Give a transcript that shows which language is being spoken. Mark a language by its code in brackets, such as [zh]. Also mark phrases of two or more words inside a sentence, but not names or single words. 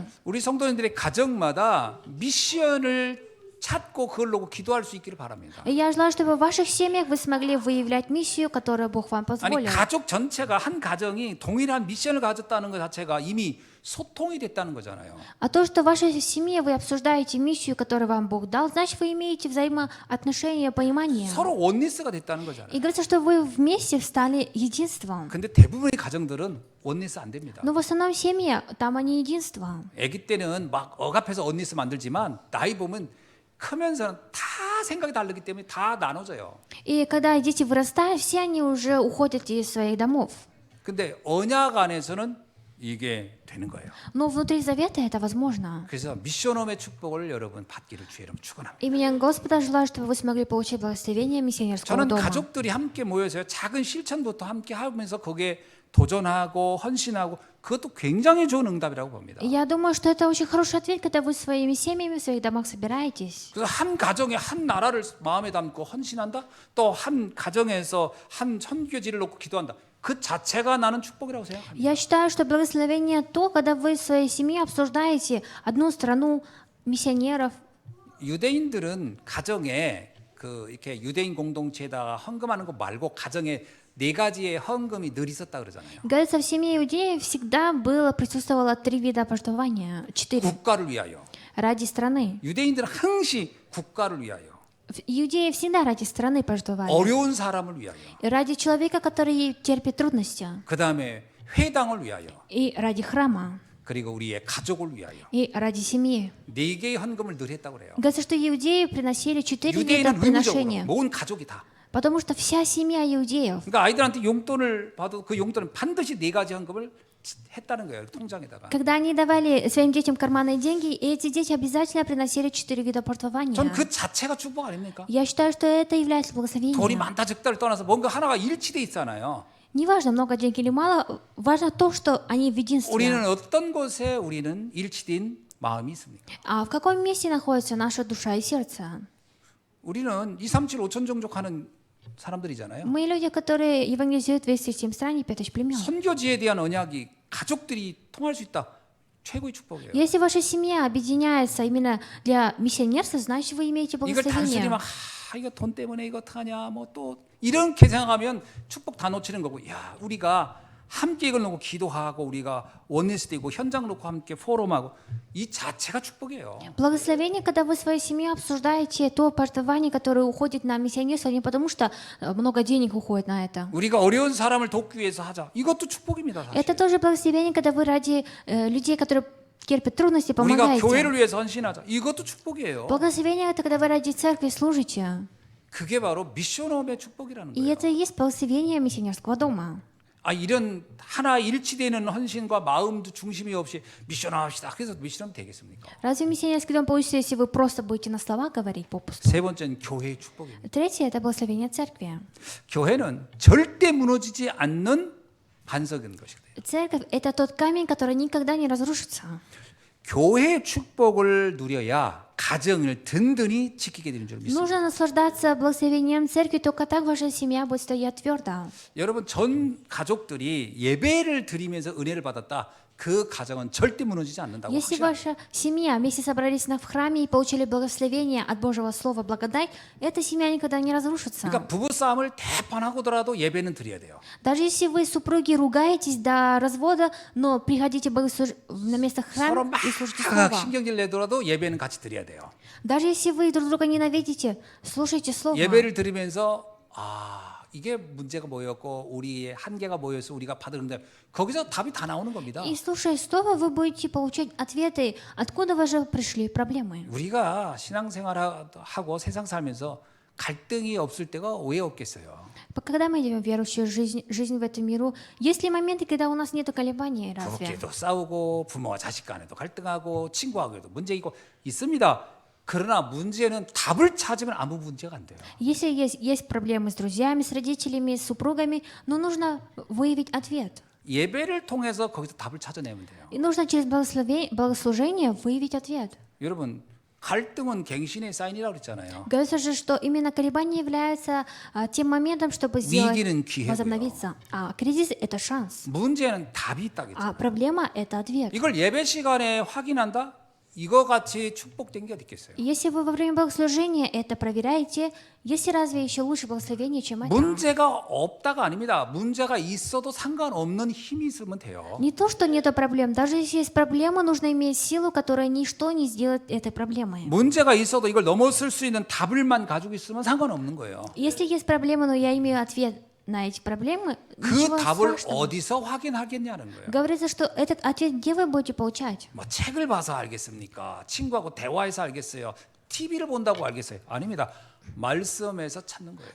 [ko] 우리 성도님들의 가정마다 미션을 찾고 그걸 놓고 기도할 수 있기를 바랍니다. [ru] И я желаю, чтобы в ваших семьях вы смогли выявлять миссию, которую Бог вам [ko] 아니 [ru] позволил. [ko] 가족 전체가 한 가정이 동일한 미션을 가졌다는 것 자체가 이미 소통이 됐다는 거잖아요. [ru] А то, что в вашей семье вы обсуждаете миссию, которую вам Бог дал, значит, вы имеете взаимоотношения, понимание. [ko] 서로 원리스가 됐다는 거잖아요. [ru] И говорится, что вы вместе стали единством. [ko] 근데 대부분의 가정들은 원리스 안 됩니다. [ru] Но в основном семьи, там они единство. [ko] 아기 때는 막 억압해서 원리스 만들지만 나이 보면 크면서는 다 생각이 다르기 때문에 다 나눠져요. [ru] И когда дети вырастают, все они уже уходят из своих домов. [ko] 근데 언약 안에서는 이게 되는 거예요. [ru] Но внутри завета это возможно. [ko] 그래서 미션홈의 축복을 여러분 받기를 주의 이름 축원합니다. [ru] Именем Господа желаю, чтобы вы смогли получить благословение миссионерского [ko] 저는 [ru] дома. [ko] 가족들이 함께 모여서 작은 실천부터 함께 하면서 거기에 도전하고 헌신하고 그것도 굉장히 좋은 응답이라고 봅니다. [ru] И я думаю, что это очень хороший ответ, когда вы своими семьями в своих домах собираетесь. [ko] 그래서 한 가정에 한 나라를 마음에 담고 헌신한다. 또 한 가정에서 한 선교지를 놓고 기도한다. 그 자체가 나는 축복이라고 생각합니다. [ru] Я считаю, что благословение то, когда вы в своей семье обсуждаете одну страну, миссионеров. [ko] 유대인들은 가정에 그 이렇게 유대인 공동체에다가 헌금하는 거 말고 가정에 4가지의 헌금이 늘 있었다 그러잖아요. [ru] Говорится, в семье иудеев всегда присутствовало 3 вида пожертвования, 4. [ko] 국가를 위하여. [ru] Ради страны. [ko] 유대인들은 항시 국가를 위하여. [ru] Иудеи всегда ради страны пожертвовали. [ko] 어려운 사람을 위하여. [ru] И ради человека, который терпит трудности. [ko] 그다음에 회당을 위하여. [ru] И ради храма. [ko] 그리고 우리의 가족을 위하여. [ru] И ради семьи. [ko] 4개의 헌금을 늘 했다고 그래요. [ru] Говорится, что иудеи приносили 4 вида [ko] 유대인은 의무적으로 [ru] приношения. [ko] 모든 가족이 다. [ru] Потому что вся семья иудеев. [ko] 그러니까 아이들한테 용돈을 봐도 그 용돈은 반드시 4가지 헌금을 했다는 거예요. 통장에다가. [ru] Когда они давали своим детям карманные деньги, эти дети обязательно приносили 4 вида пожертвования. [ko] 전 그 자체가 축복 아닙니까? [ru] Я считаю, что это является [ko] 돈이 [ru] благословением. [ko] 많다 적다를 떠나서 뭔가 하나가 일치돼 있잖아요. [ru] Неважно, много денег или мало, важно то, что они в единстве. [ko] 우리는 어떤 곳에 우리는 일치된 마음이 있습니까? [ru] А в каком месте находится наша душа и сердце? [ko] 우리는 237 5천 종족하는 사람들이잖아요. [ru] Мы люди, которые евангелизируют 207 стран и 5000 племен. [ko] 선교지에 대한 언약이 가족들이 통할 수 있다. 최고의 축복이에요. [ru] Если ваша семья объединяется именно для миссионерства, значит вы имеете [ko] 이걸 단순히 [ru] благословение. [ko] 막 이거 돈 때문에 이거 어떡하냐 뭐 또 이렇게 생각하면 축복 다 놓치는 거고 야 우리가 함께 이걸 놓고 기도하고 우리가 원리스 되고 현장 놓고 함께 포럼하고 이 자체가 축복이에요. [ru] Благословение, когда вы в своей семье обсуждаете то пожертвование, которое уходит на миссионерство, не потому что много денег уходит на это. [ko] 우리가 어려운 사람을 돕기 위해서 하자. 이것도 축복입니다. 사실. [ru] Это тоже благословение, когда вы ради людей, которые терпят трудности, [ko] 우리가 [ru] помогаете. [ko] 교회를 위해서 헌신하자. 이것도 축복이에요. [ru] Благословение это когда вы ради церкви служите. [ko] 그게 바로 미션홈의 축복이라는 [ru] И [ko] 거예요. [ru] это и есть благословение миссионерского дома. [ko] 이런 하나 일치되는 헌신과 마음도 중심이 없이 미션합시다. 그래서 미션하면 되겠습니까? [ru] Разве миссионерский дом получится, если вы просто будете на слова говорить попусту? [ko] 세 번째는 교회의 축복입니다. [ru] Третье – это благословение церкви. [ko] 교회는 절대 무너지지 않는 반석인 것이다. [ru] Церковь – это тот камень, который никогда не разрушится. [ko] 교회의 축복을 누려야 가정을 든든히 지키게 되는 줄 믿습니다. [ru] Нужно наслаждаться благословением церкви, только так ваша семья будет стоять твердо. [ko] 여러분 전 가족들이 예배를 드리면서 은혜를 받았다. 그 가정은 절대 무너지지 않는다고 [ru] Если [ko] 확신합니다. [ru] ваша семья вместе собрались в храме и получили благословение от Божьего Слова, благодать, эта семья никогда не разрушится. [ko] 그러니까 부부 싸움을 대판하고더라도 예배는 드려야 돼요. [ru] Даже если вы, супруги, ругаетесь до развода, но приходите на место [ko] 서로 [ru] храма [ko] 막 [ru] и слушайте Слово. [ko] 신경질 내더라도 예배는 같이 드려야 돼요. [ru] Даже если вы друг друга ненавидите, слушайте Слово. [ko] 예배를 드리면서 이게 문제가 뭐였고 우리의 한계가 뭐였어 우리가 받았는데 거기서 답이 다 나오는 겁니다. [ru] И слушая Слово, вы будете получать ответы, откуда вы же пришли проблемы. [ko] 우리가 신앙생활하고 세상 살면서 갈등이 없을 때가 왜 없겠어요? [ru] Когда мы идем в верующую жизнь в этом миру, есть ли моменты, когда у нас нет колебаний, разве? [ko] 부부끼리도 싸우고 부모와 자식 간에도 갈등하고 친구하고도 문제 있고 있습니다. 그러나 문제는 답을 찾으면 아무 문제가 안 돼요. [ru] Если есть проблемы с друзьями, с родителями, с супругами, но нужно выявить ответ. [ko] 예배를 통해서 거기서 답을 찾아내면 돼요. [ru] И нужно через богослужение выявить ответ. [ko] 여러분 갈등은 갱신의 사인이라고 그랬잖아요. [ru] Говорится же, что именно колебание является тем моментом, чтобы [ko] 위기는 기회고요. [ru] возобновиться. А кризис – это шанс. [ko] 문제는 답이 있다겠죠. [ru] А проблема – это ответ. [ko] 이걸 예배 시간에 확인한다? 이거 같이 축복된 게 어디 있겠어요? [ru] Если вы во время богослужения это проверяете, есть ли разве еще лучше благословение, чем это? [ko] 문제가 없다가 아닙니다. 문제가 있어도 상관없는 힘이 있으면 돼요. [ru] Не то, что нету проблем. Даже если есть проблема, нужно иметь силу, которая ничто не сделает этой проблемой. [ko] 문제가 있어도 이걸 넘어설 수 있는 답을만 가지고 있으면 상관없는 거예요. [ru] Если есть проблема, но я имею ответ на эти проблемы, [ko] 그 [ru] ничего [ko] 답을 [ru] страшного. [ko] 어디서 확인하겠냐는 거예요. [ru] Говорится, что этот ответ где вы будете получать? [ko] 뭐 책을 봐서 알겠습니까? 친구하고 대화해서 알겠어요? TV를 본다고 알겠어요? 아닙니다. 말씀에서 찾는 거예요.